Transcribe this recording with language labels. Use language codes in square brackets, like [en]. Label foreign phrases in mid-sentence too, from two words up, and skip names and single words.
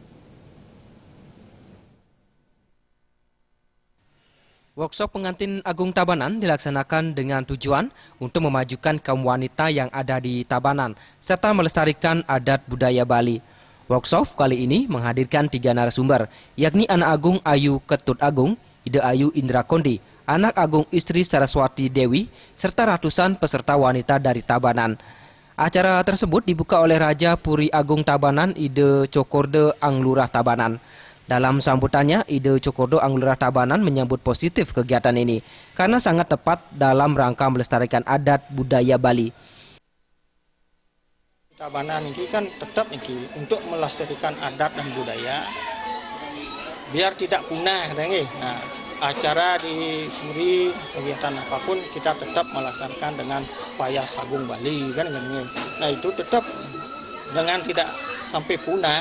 [id] Workshop pengantin Agung Tabanan dilaksanakan dengan tujuan untuk memajukan kaum wanita yang ada di Tabanan serta melestarikan adat budaya Bali. Workshop kali ini menghadirkan 3 narasumber, yakni Anak Agung Ayu Ketut Agung, Ide Ayu Indra Kondi, Anak Agung Istri Saraswati Dewi, serta ratusan peserta wanita dari Tabanan. Acara tersebut dibuka oleh Raja Puri Agung Tabanan, Ide Cokorde Anglurah Tabanan. Dalam sambutannya, Ide Cokorde Anglurah Tabanan menyambut positif kegiatan ini karena sangat tepat dalam rangka melestarikan adat budaya Bali. Tabanan ini kan tetap ini untuk melestarikan adat dan budaya biar tidak punah. Nah, acara di Puri, kegiatan apapun kita tetap melaksanakan dengan Payas Agung Bali kan. Nah, itu tetap dengan tidak sampai punah.